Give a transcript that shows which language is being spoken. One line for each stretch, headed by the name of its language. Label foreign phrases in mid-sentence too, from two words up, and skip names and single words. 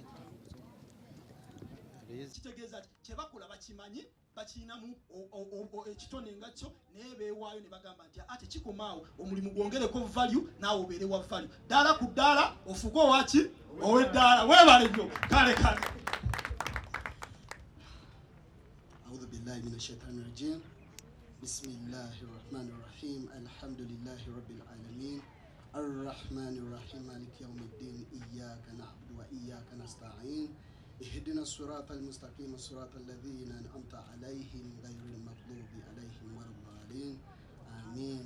Ganda: kitegeeza kyebakola bakimanyi bakinamu ekitone nga kyo naye beewaayo ne bagamba nti ate kikomaawo omulimu gwongereko value naawe obeere wa value ddaala ku ddaala ofuge owaki ow'eddaala weebale nnyo kale kale.
Arabic: أعوذ بالله من الشيطان الرجيم. بسم الله الرحمن الرحيم. الحمد لله رب العالمين. الرحمن الرحيم. مالك يوم الدين. إياك نعبد وإياك نستعين. اهدنا الصراط المستقيم صراط الذين أنعمت عليهم غير المغضوب عليهم ولا الضالين آمين.